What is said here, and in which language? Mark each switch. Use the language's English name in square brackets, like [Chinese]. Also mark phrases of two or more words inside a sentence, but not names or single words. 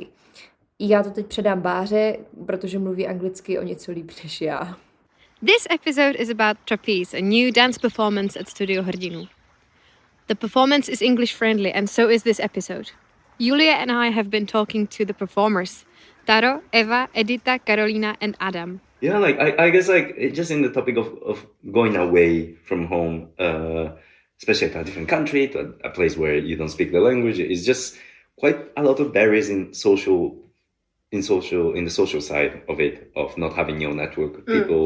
[Czech] Já to teď předám Báře, protože mluví anglicky o něco líp než já. [English] This episode is about Trapéza, a new dance performance at Studia Hrdinů. The performance is English friendly and so is this episode. Julia and I have been talking to the performers. Taro, Eva, Edita, Carolina, and Adam. Yeah, like I guess like just in the topic of going away from home, especially to a different country, to a place where you don't speak the language, it's just quite a lot of barriers in the social side of it, of not having your network of people.